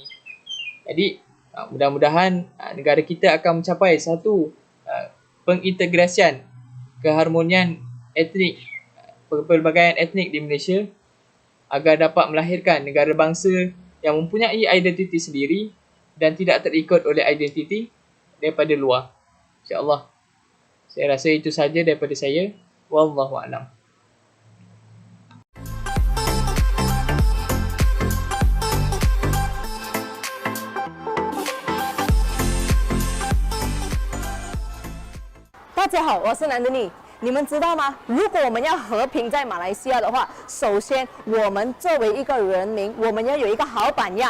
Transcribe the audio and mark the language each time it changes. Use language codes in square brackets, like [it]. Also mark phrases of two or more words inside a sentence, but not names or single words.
[ms] Jadi mudah-mudahan negara kita akan mencapai satu pengintegrasian keharmonian etnik, pelbagaian etnik di Malaysia agar dapat melahirkan negara bangsa yang mempunyai identiti sendiri dan tidak terikut oleh identiti daripada luar. InsyaAllah. Saya rasa itu saja daripada saya. [ar] والله أعلم. [zh] 大家好，我是南德妮。你们知道吗？如果我们要和平在马来西亚的话，首先我们作为一个人民，我们要有一个好榜样。